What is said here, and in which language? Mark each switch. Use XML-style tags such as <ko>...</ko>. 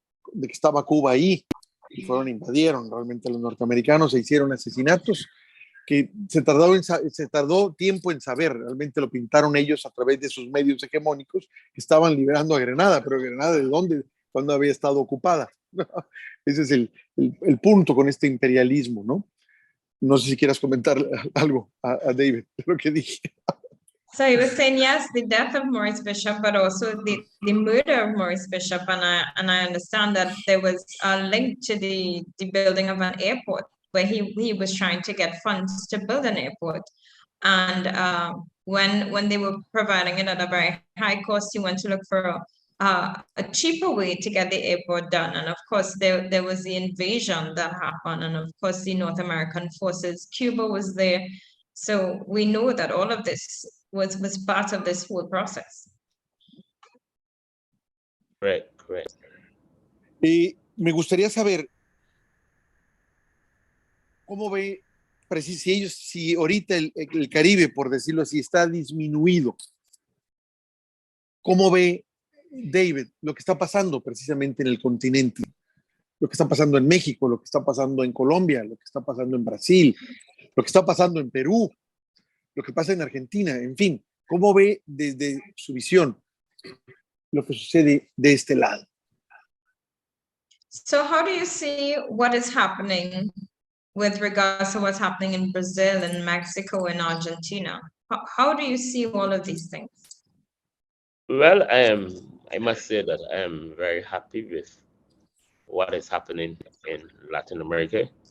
<es>de que estaba Cuba ahí, y invadieron realmente a los norteamericanos, se hicieron asesinatos, que se tardó tiempo en saber, realmente lo pintaron ellos a través de sus medios hegemónicos, que estaban liberando a Grenada, pero Grenada, ¿de dónde? ¿Cuándo había estado ocupada? Ese es el punto con este imperialismo, ¿no? No sé si quieras comentar algo a David de lo que dije.</es> <en>So he was saying, yes, the death of Morris Bishop, but also the murder of Morris Bishop. And I understand that there was a link to the building of an airport where he was trying to get funds to build an airport. And when they were providing it at a very high cost, he went to look for a cheaper way to get the airport done. And of course, there was the invasion that happened. And of course, the North American forces, Cuba was there. So we know that all of this was part of this whole process. Correct.</en> <es>Me gustaría saber cómo ve, si ahorita el Caribe, por decirlo así, está disminuido. ¿Cómo ve David lo que está pasando precisamente en el continente? Lo que está pasando en México, lo que está pasando en Colombia, lo que está pasando en Brasil, lo que está pasando en Perú, lo que pasa en Argentina, en fin. ¿Cómo ve desde su visión lo que sucede de este lado?</es> <en>So how do you see what is happening with regards to what's happening in Brazil and Mexico and Argentina? How do you see all of these things? Well, I must say that I am very happy with what is happening in Latin America.</en>